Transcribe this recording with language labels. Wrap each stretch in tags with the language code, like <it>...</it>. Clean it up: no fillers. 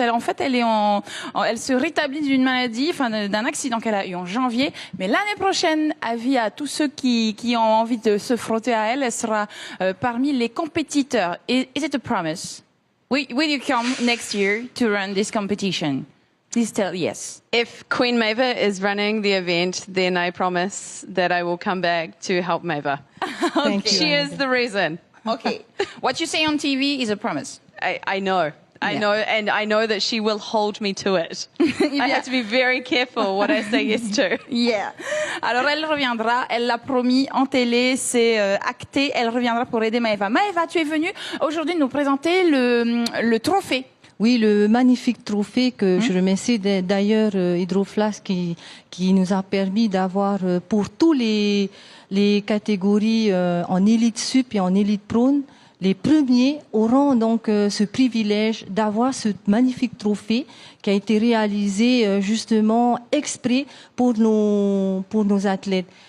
<fr>Elle se rétablit d'une maladie, d'un accident qu'elle a eu en janvier. Mais l'année prochaine, avis à tous ceux qui ont envie de se frotter à elle, elle sera parmi les compétiteurs.</fr> <en>Is it a promise? Will you come next year to run this competition? Please tell yes. If Queen Maeva is running the event, then I promise that I will come back to help Maeva. Thank you. She is the reason. Okay. What you say on TV is a promise. I know. I know, and I know that she will hold me to it. I have to be very careful what I say yes to. Yeah.</en> <fr>Alors elle reviendra, elle l'a promis en télé, c'est acté, elle reviendra pour aider Maeva. Maeva, tu es venue aujourd'hui nous présenter le trophée. Oui, le magnifique trophée que je remercie d'ailleurs Hydroflask qui nous a permis d'avoir pour tous les catégories en élite sup et en élite prône, les premiers auront donc ce privilège d'avoir ce magnifique trophée qui a été réalisé justement exprès pour nos athlètes.</fr>